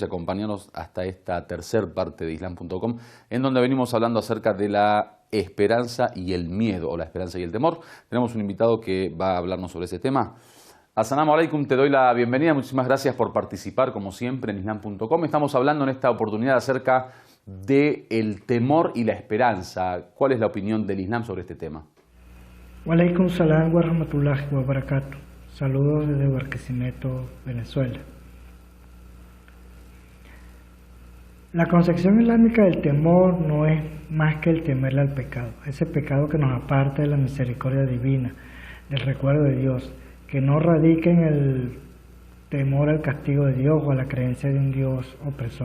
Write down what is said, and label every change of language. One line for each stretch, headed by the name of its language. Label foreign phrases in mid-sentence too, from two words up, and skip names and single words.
Spanish: acompañarnos hasta esta tercer parte de Islam.com, en donde venimos hablando acerca de la esperanza y el miedo, o la esperanza y el temor. Tenemos un invitado que va a hablarnos sobre ese tema.
Arabic: السلام عليكم,
Spanish: te doy la bienvenida. Muchísimas gracias por participar, como siempre, en Islam.com. Estamos hablando en esta oportunidad acerca del temor y la esperanza. ¿Cuál es la opinión del Islam sobre este tema?
Arabic: وعليكم السلام ورحمة الله وبركاته.
Spanish: Saludos desde Barquisimeto, Venezuela. La concepción islámica del temor no es más que el temerle al pecado, ese pecado que nos aparta de la misericordia divina, del recuerdo de Dios, que no radica en el temor al castigo de Dios o a la creencia de un Dios opresor.